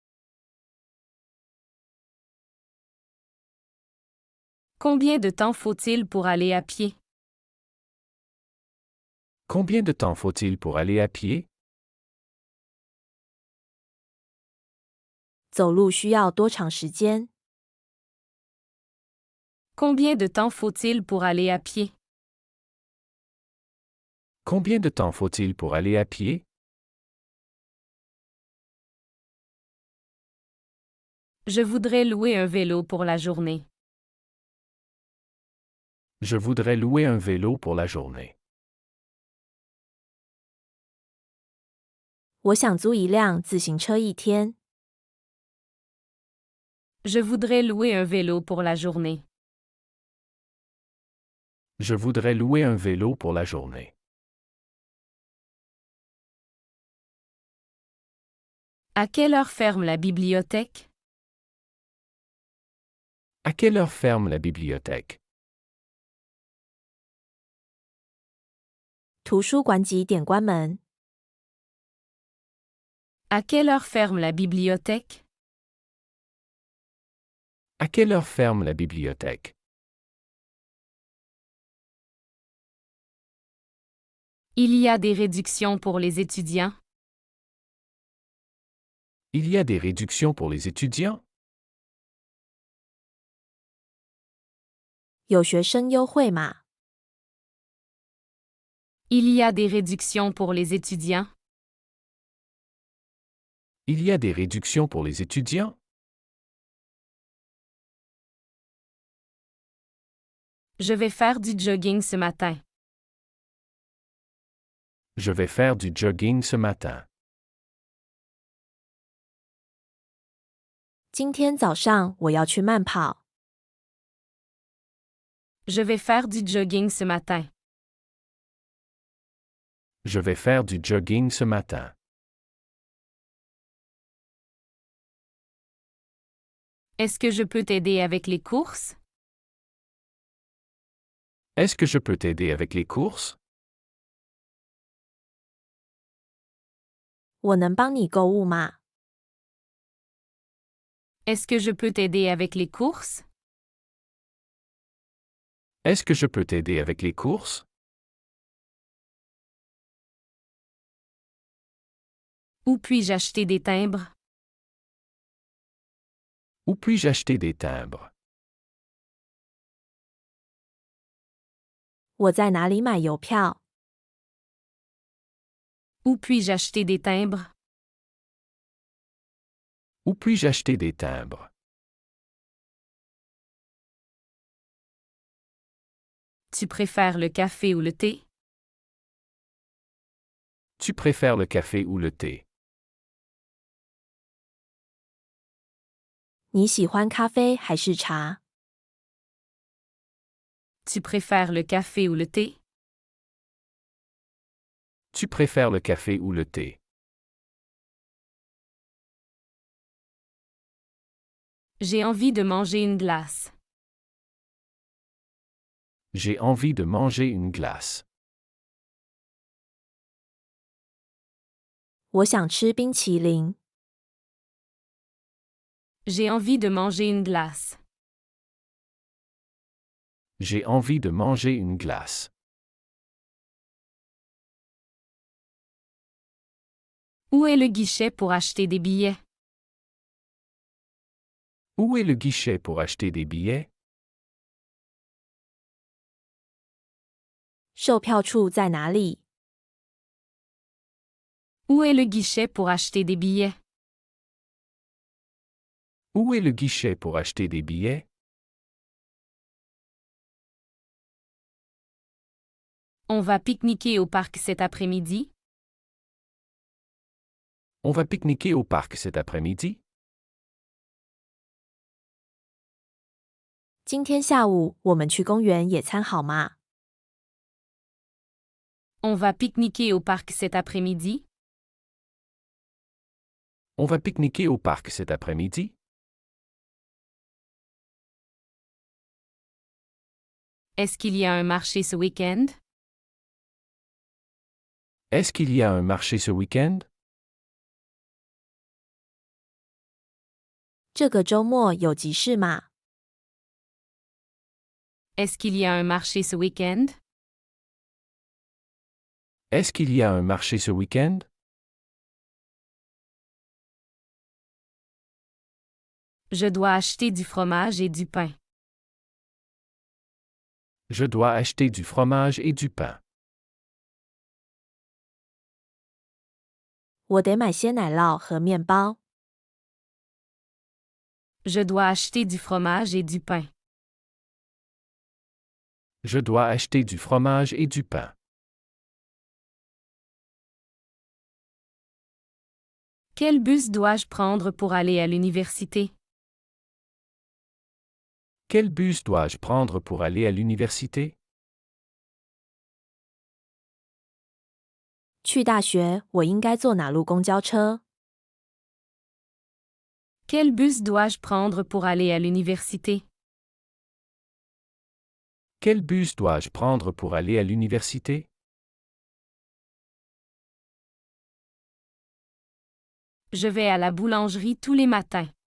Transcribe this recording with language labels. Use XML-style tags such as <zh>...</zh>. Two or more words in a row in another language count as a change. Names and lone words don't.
<fr>Combien de temps faut-il pour aller à pied? Combien de temps faut-il pour aller à pied?</fr> <zh>走路需要多长时间？</zh> <fr>Combien de temps faut-il pour aller à pied? Combien de temps faut-il pour aller à pied? Je voudrais louer un vélo pour la journée. Je voudrais louer un vélo pour la journée.</fr> <zh>我想租一辆自行车一天。</zh> <fr>Je voudrais louer un vélo pour la journée. Je voudrais louer un vélo pour la journée. À quelle heure ferme la bibliothèque? À quelle heure ferme la bibliothèque?</fr> <zh>图书馆几点关门？</zh> <fr>À quelle heure ferme la bibliothèque? À quelle heure ferme la bibliothèque? Il y a des réductions pour les étudiants? Il y a des réductions pour les étudiants?</fr> <zh>有学生优惠码？</zh> <fr>Il y a des réductions pour les étudiants? Il y a des réductions pour les étudiants? Je vais faire du jogging ce matin. Je vais faire du jogging ce matin.</fr> <zh>今天早上我要去慢跑。</zh> <fr>Je vais faire du jogging ce matin. Je vais faire du jogging ce matin. Est-ce que je peux t'aider avec les courses? Est-ce que je peux t'aider avec les courses?</fr> <zh>我能帮你购物吗？</zh> <fr>Est-ce que je peux t'aider avec les courses? Est-ce que je peux t'aider avec les courses? Où puis-je acheter des timbres? Où puis-je acheter des timbres?</fr> <zh>我在哪里买邮票？</zh> <fr>Où puis-je acheter des timbres? Où puis-je acheter des timbres? Tu préfères le café ou le thé? Tu préfères le café ou le thé?</fr> <zh>你喜欢咖啡还是茶？</zh> <fr>Tu préfères le café ou le thé? Tu préfères le café ou le thé? J'ai envie de manger une glace. J'ai envie de manger une glace.</fr> <zh>我想吃冰淇淋。</zh> <fr>J'ai envie de manger une glace. J'ai envie de manger une glace. Où est le guichet pour acheter des billets? Où est le guichet pour acheter des billets?</fr> <zh>售票处在哪里？</zh> <fr>Où est le guichet pour acheter des billets? Où est le guichet pour acheter des billets? On va pique-niquer au parc cet après-midi? On va pique-niquer au parc cet après-midi?</fr> <zh>今天下午我们去公园野餐好吗？</zh> <fr>On va pique-niquer au parc cet après-midi? On va pique-niquer au parc cet après-midi? Est-ce qu'il y a un marché ce week-end? Est-ce qu'il y a un marché ce week-end?</fr> <zh>这个周末有集市吗？</zh> <fr>Est-ce qu'il y a un marché ce week-end? Est-ce qu'il y a un marché ce week-end? Je dois acheter du fromage et du pain. Je dois acheter du fromage et du pain.</fr> <zh>我得买鲜奶酪和面包。</zh> <fr>Je dois acheter du fromage et du pain. Je dois acheter du fromage et du pain. Quel bus dois-je prendre pour aller à l'université? Quel bus dois-je prendre pour aller à l'université?</fr> <zh>去大学我应该坐哪路公交车？</zh> <fr>Quel bus dois-je prendre pour aller à l'université? Quel bus dois-je prendre pour aller à l'université? Je vais à la boulangerie tous les matins.</fr>